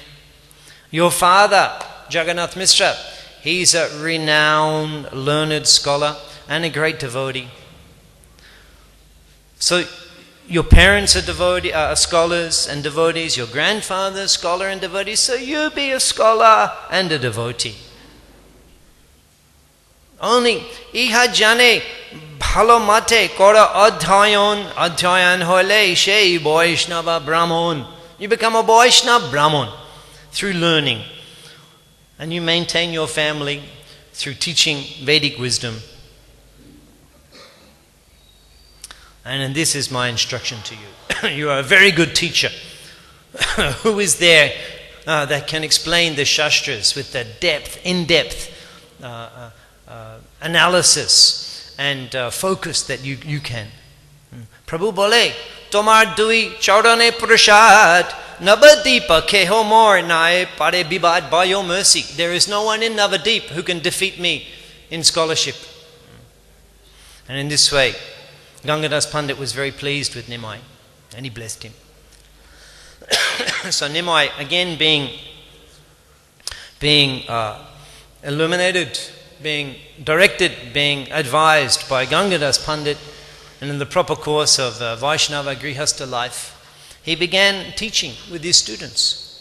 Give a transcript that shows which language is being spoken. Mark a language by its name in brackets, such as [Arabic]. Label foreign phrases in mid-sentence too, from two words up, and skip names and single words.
[English] Your father, Jagannath Mishra, he's a renowned, learned scholar and a great devotee. So your parents are scholars and devotees, your grandfather is scholar and devotee, so you be a scholar and a devotee. [Bangla] Only ইহা জানে ভালো মতে করা অধ্যয়ন হলে সেই বৈষ্ণব ব্রাহ্মণ. [English] You become a Vaishnava Brahman through learning, and you maintain your family through teaching Vedic wisdom. And this is my instruction to you. You are a very good teacher. Who is there that can explain the Shastras with the in-depth analysis and focus that you can? [Bangla] প্রভু বলে, তোমার দুই চরণে প্রসাদ, নবদ্বীপ কেহ মোর নাই পারে বিবাদ [English] by your mercy. There is no one in Navadip who can defeat me in scholarship. And in this way, Gangadas Pandit was very pleased with Nimai, and he blessed him. So Nimai, again being illuminated, being directed, being advised by Gangadas Pandit, and in the proper course of Vaishnava Grihastha life, he began teaching with his students.